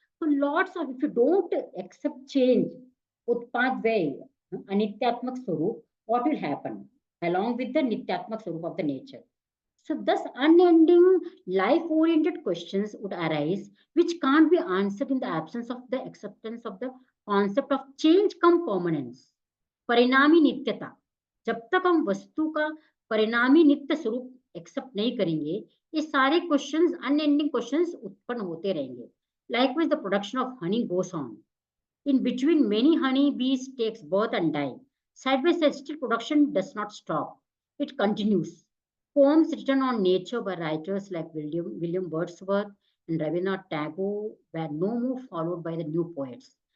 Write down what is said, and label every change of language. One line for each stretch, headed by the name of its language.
English: So lots of, if you don't accept change, Utpad way, Anityatmak Swarup, what will happen? Along with the Nityatmak Swarup of the nature. So thus unending life-oriented questions would arise, which can't be answered in the absence of the acceptance of the concept of change come permanence.
Hindi: परिणामी नित्यता. जब तक हम वस्तु का परिणामी नित्य स्वरूप accept नहीं करेंगे, ये सारे क्वेश्चंस अनएंडिंग क्वेश्चंस उत्पन्न होते रहेंगे.
English: Likewise, the production of honey goes on. In between, many honey bees takes birth and die. Side by side, still production does not stop. It continues. Poems written on nature by writers like William Wordsworth and Rabindranath Tagore were no more followed by the new poets.